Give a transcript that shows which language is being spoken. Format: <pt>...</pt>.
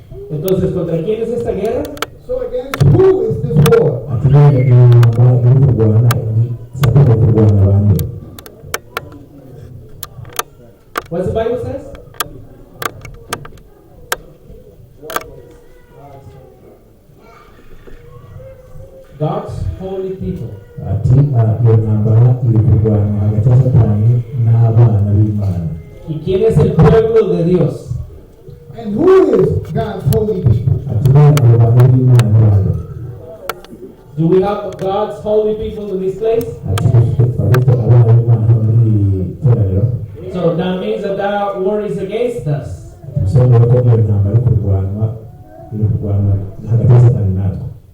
<es>Entonces, ¿contra quién es esta guerra?</es> <en>So against who is this war?</en> <rw>Ati rero intambara iri kurwana ni Satani ari kurwana abantu.</rw> <en>What the Bible says? God's holy people.</en> <rw>Ati iyo ntambara iri kurwana hagati ya Satani n'abana b'Imana.</rw> <es>¿Y quién es el pueblo de Dios?</es> <en>And who is God's holy people?</en> <rw>Ati rero abo bantu b'Imana n'abandi.</rw> <en>Do we have God's holy people in this place?</en> <rw>Ati dufite abana b'Imana hano muri iri teraniro.</rw> <en>So that means that war is against us.</en> <rw>Bisobanura ko iyo ntambara iri kurwanwa hagati ya Satani natwe.</rw>